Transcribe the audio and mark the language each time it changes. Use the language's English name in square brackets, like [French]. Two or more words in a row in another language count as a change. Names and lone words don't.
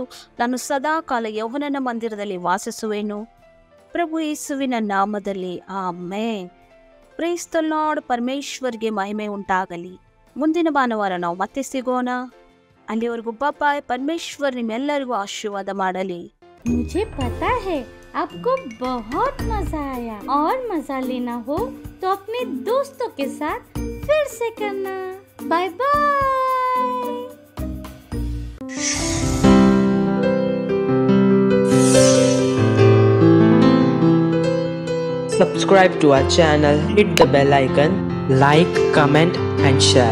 [Kannada] ನಾನು ಸದಾಕಾಲ ಯೌವನನ ಮಂದಿರದಲ್ಲಿ ವಾಸಿಸುವೆನು. ಪ್ರಭು ಯೇಸುವಿನ ನಾಮದಲ್ಲಿ ಆಮೇನ್. [English] Praise the Lord. [Kannada] ಪರಮೇಶ್ವರ್ಗೆ ಮಹಿಮೆ ಉಂಟಾಗಲಿ. ಮುಂದಿನ ಭಾನುವಾರ ನಾವು ಮತ್ತೆ ಸಿಗೋಣ. ಅಲ್ಲಿವರೆಗೂ ಬಾಯ್. ಪರಮೇಶ್ವರ್ ನಿಮ್ಮೆಲ್ಲರಿಗೂ ಆಶೀರ್ವಾದ ಮಾಡಲಿ. [Hindi] मुझे पता है आपको बहुत मजा आया और मजा लेना हो तो अपने दोस्तों के साथ फिर से करना. [English] bye bye. Subscribe to our channel, hit the bell icon, like, comment and share.